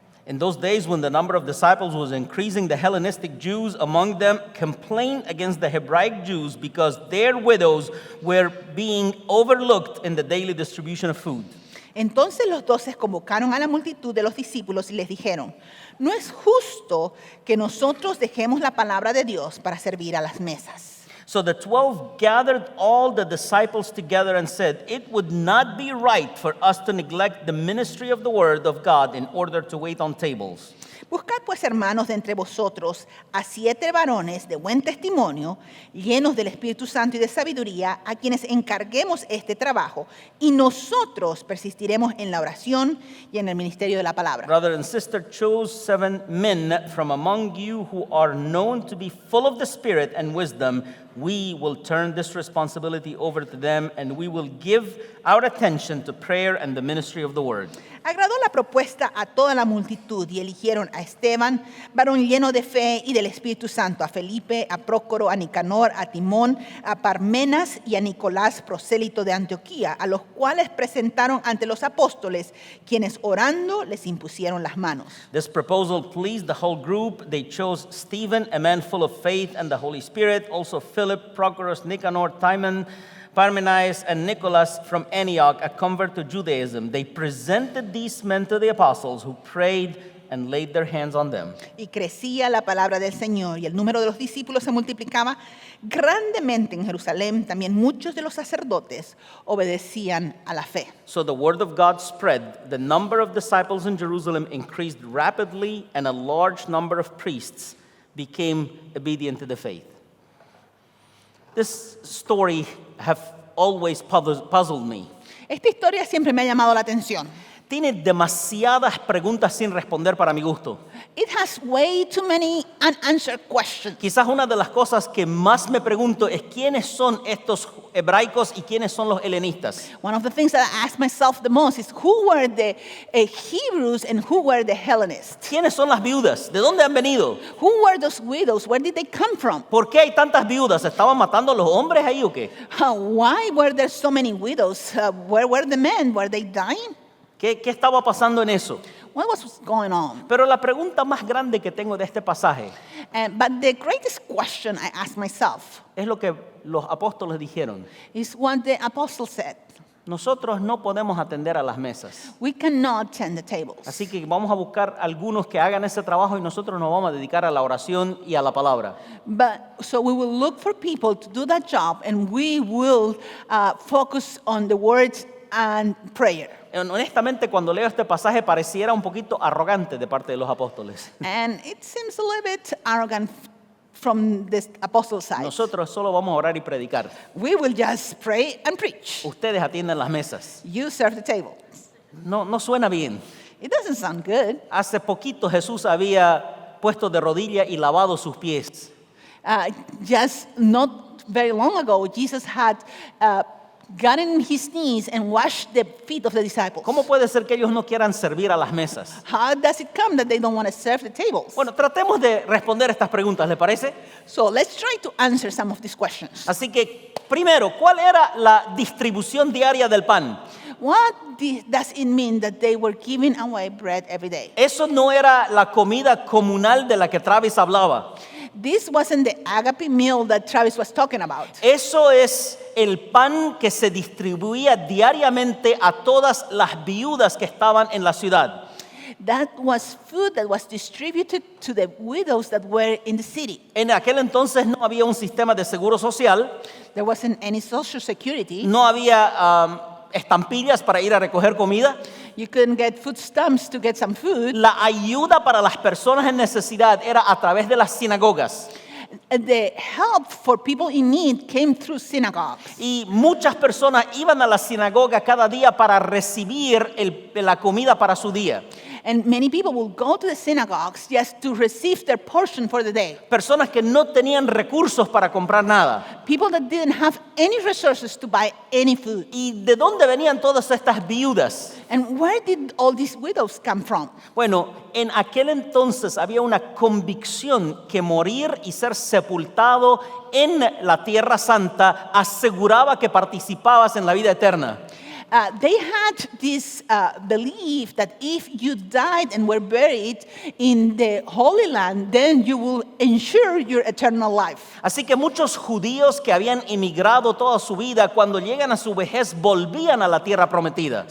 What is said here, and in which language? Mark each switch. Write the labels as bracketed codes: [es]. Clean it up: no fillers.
[en] In those days, when the number of disciples was increasing, the Hellenistic Jews among them complained against the Hebraic Jews because their widows were being overlooked in the daily distribution of food. [es] Entonces los 12 convocaron a la multitud de los discípulos y les dijeron, no es justo que nosotros dejemos la palabra de Dios para servir a las mesas. [en] So the 12 gathered all the disciples together and said, it would not be right for us to neglect the ministry of the word of God in order to wait on tables. [es] Buscad pues, hermanos, de entre vosotros a 7 varones de buen testimonio, llenos del Espíritu Santo y de sabiduría, a quienes encarguemos este trabajo, y nosotros persistiremos en la oración y en el ministerio de la palabra. [en] Brother and sister, chose 7 men from among you who are known to be full of the Spirit and wisdom. We will turn this responsibility over to them, and we will give our attention to prayer and the ministry of the word. [es] Agradó la propuesta a toda la multitud y eligieron a Esteban, varón lleno de fe y del Espíritu Santo, a Felipe, a Prócoro, a Nicanor, a Timón, a Parmenas y a Nicolás, prosélito de Antioquía, a los cuales presentaron ante los apóstoles, quienes orando les impusieron las manos. [en] This proposal pleased the whole group. They chose Stephen, a man full of faith and the Holy Spirit, also Philip, Prochorus, Nicanor, Timon, Parmenas, and Nicholas from Antioch, a convert to Judaism. They presented these men to the apostles, who prayed and laid their hands on them. [es] Y crecía la palabra del Señor y el número de los discípulos se multiplicaba grandemente en Jerusalén. También muchos de los sacerdotes obedecían a la fe. [en] So the word of God spread. The number of disciples in Jerusalem increased rapidly, and a large number of priests became obedient to the faith. This story have always puzzled me. [es] Esta historia siempre me ha llamado la atención. Tiene demasiadas preguntas sin responder para mi gusto. [en] It has way too many unanswered questions. [es] Quizás una de las cosas que más me pregunto es quiénes son estos hebraicos y quiénes son los helenistas. [en] One of the things that I ask myself the most is who were the Hebrews and who were the Hellenists? [es] ¿Quiénes son las viudas? ¿De dónde han venido? [en] Who were those widows? Where did they come from? [es] ¿Por qué hay tantas viudas? ¿Estaban matando a los hombres ahí o qué? [en] Why were there so many widows? Where were the men? Were they dying? [es] ¿Qué estaba pasando en eso? [en] What was going on? [es] Pero la pregunta más grande que tengo de este pasaje [en] But the greatest question I ask myself [es] es lo que los apóstoles dijeron. [en] is what the apostle said. [es] Nosotros no podemos atender a las mesas. [en] We cannot tend the tables. [es] Así que vamos a buscar algunos que hagan ese trabajo y nosotros nos vamos a dedicar a la oración y a la palabra. [en] So we will look for people to do that job, and we will focus on the words and prayer. [es] Honestamente, cuando leo este pasaje pareciera un poquito arrogante de parte de los apóstoles. [en] And it seems a little bit arrogant from the apostle side. [es] Nosotros solo vamos a orar y predicar. [en] We will just pray and preach. [es] Ustedes atienden las mesas. [en] You serve the table. [es] No suena bien. [en] It doesn't sound good. [es] Hace poquito Jesús había puesto de rodilla y lavado sus pies. [en] Just not very long ago, Jesus had gotten on his knees and washed the feet of the disciples. [es] ¿Cómo puede ser que ellos no quieran servir a las mesas? [en] How does it come that they don't want to serve the tables? [es] Bueno, tratemos de responder estas preguntas, ¿le parece? [en] So let's try to answer some of these questions. [es] Así que, primero, ¿cuál era la distribución diaria del pan? [en] What does it mean that they were giving away bread every day? [es] Eso no era la comida comunal de la que Travis hablaba. [en] This wasn't the agape meal that Travis was talking about. [es] Eso es el pan que se distribuía diariamente a todas las viudas que estaban en la ciudad. [en] That was food that was distributed to the widows that were in the city. [es] En aquel entonces no había un sistema de seguro social, [en] There wasn't any social security. [es] no había estampillas para ir a recoger comida. [en] You couldn't get food stamps to get some food. [es] La ayuda para las personas en necesidad era a través de las sinagogas. [en] The help for people in need came through synagogues. [es] Y muchas personas iban a la sinagoga cada día para recibir la comida para su día. [en] And many people will go to the synagogues just to receive their portion for the day. [es] Personas que no tenían recursos para comprar nada. [en] People that didn't have any resources to buy any food. [es] ¿Y de dónde venían todas estas viudas? [en] And where did all these widows come from? [es] Bueno, en aquel entonces había una convicción que morir y ser sepultado en la Tierra Santa aseguraba que participabas en la vida eterna. [en] They had this belief that if you died and were buried in the Holy Land, then you will ensure your eternal life. [es] Así que muchos judíos que habían emigrado toda su vida, cuando llegan a su vejez, volvían a la tierra prometida.